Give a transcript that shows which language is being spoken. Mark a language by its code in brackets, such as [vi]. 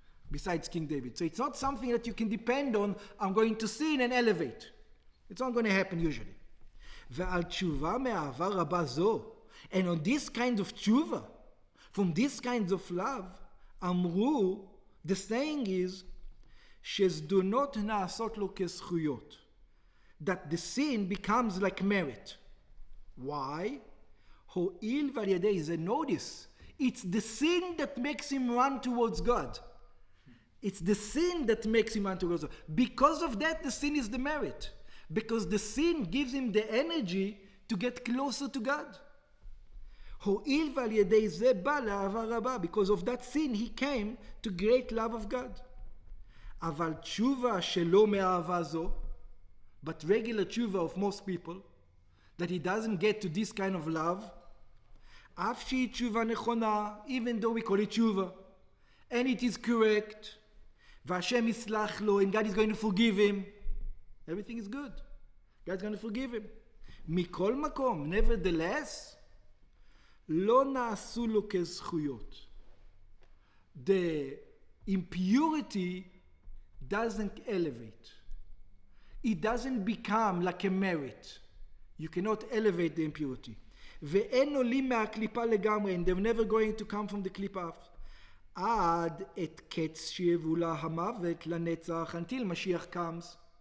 [en] Besides King David. So it's not something that you can depend on, I'm going to sin and elevate. It's not going to happen usually. [he] Ve'al tshuva me'ahava rabba zo. [en] And on this kind of tshuva, from this kind of love, amru, the saying is, [he] שזדונות נעשות לו כזכויות. [en] That the sin becomes like merit. Why? [he] הואיל ועל ידי זה, [en] notice, it's the sin that makes him run towards God. It's the sin that makes him run towards God. Because of that, the sin is the merit. Because the sin gives him the energy to get closer to God. [he] הואיל ועל ידי זה בא לאהבה רבה. [en] Because of that sin, he came to great love of God. [he] אבל תשובה שלא מאהבה זו, [en] but regular tshuva of most people, that he doesn't get to this kind of love, [he] אף שהיא תשובה נכונה, [en] even though we call it tshuva, and it is correct, [he] והשם יסלח לו, [en] and God is going to forgive him, everything is good. God's going to forgive him. [he] מכל מקום, nevertheless, לא נעשו לו כזכויות. [en] The impurity doesn't elevate. It doesn't become like a merit. You cannot elevate the impurity. [he] ואין עולים מהקליפה לגמרי, [en] and they're never going to come from the klipa [he] עד את קץ שיבולה המוות לנצח, [en] until Mashiach comes.